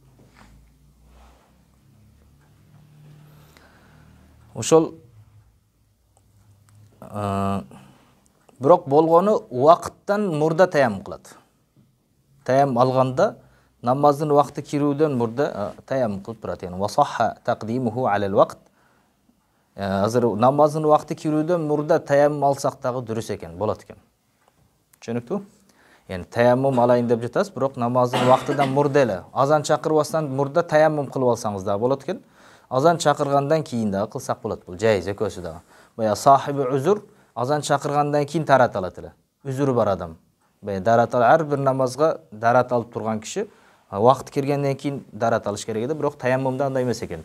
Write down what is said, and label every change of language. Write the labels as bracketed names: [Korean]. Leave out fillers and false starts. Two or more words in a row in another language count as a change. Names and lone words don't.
[Kyrgyz] Ошол бирок болгону убакыттан мурда таяммум кылат. Таяммум алганда намаздын убакыты кирүүдөн мурда таяммум кылып турат. [Arabic] يعني وصح تقديمه على الوقت. [Kyrgyz] Азыр намаздын убакыты кирүүдөн мурда таяммум алсак дагы дурус экен, болот экен. Түшүнүктүү? Yani tayammum alayын деп жатасыз, бирок намаздын убактыдан мурда эле, азан чакырбастан мурда таяммум кылып алсаңыз да болот экен. Азан чакыргандан кийин дагы кылсак болот, бул жайыз экөөсү дагы. Бая сахиби үзүр азан чакыргандан кийин тарат алат эле. Үзүрү бар адам. Бая дарат ар бир намазга дарат алып турган киши убакыт киргенден кийин дарат алыш керек эди, бирок таяммумда андай эмес экен.